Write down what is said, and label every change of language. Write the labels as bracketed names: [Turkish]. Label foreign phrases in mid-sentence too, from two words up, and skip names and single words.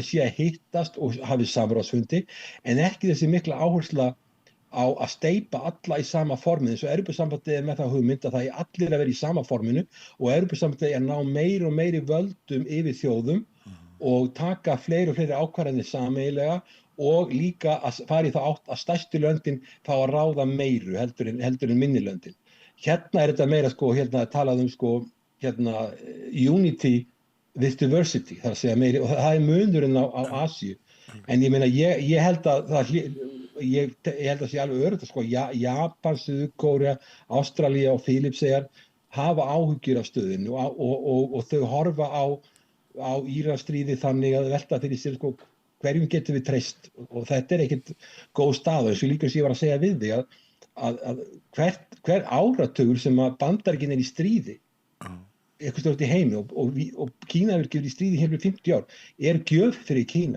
[Icelandic] sé að hittast og hafi samráðsfundi, en ekki þessi mikla áhersla á að steypa alla í sama forminu, eins og Evrópusambandið með það hugmynd að það allir að vera í sama forminu og Evrópusambandið að ná meiri og meiri völdum yfir þjóðum og taka fleiri og fleiri ákvarðanir sameiginlega og líka að fara í það átt að stærstu löndin fá að ráða meiru heldur en minni löndin. Hérna er þetta meira talað [English] unity with diversity, [Icelandic] það að segja meiri, og það er munurinn á Asíu. En ég meina, ég held að ég held að sé alveg öruggt Japan, Suður-Kórea, Ástralía og Filippseyjar hafa áhyggjur af stöðinu og þau horfa á Íransstríðið þannig að velta fyrir sér hverjum getum við treyst, og þetta er ekkert góð stað, og eins og líka sem ég var að segja við þig að hver áratugur sem að Bandaríkin í stríði eitthvað stórt í heimi og Kína hefur gefið í stríði hefur 50 ár, er gjöf fyrir Kína.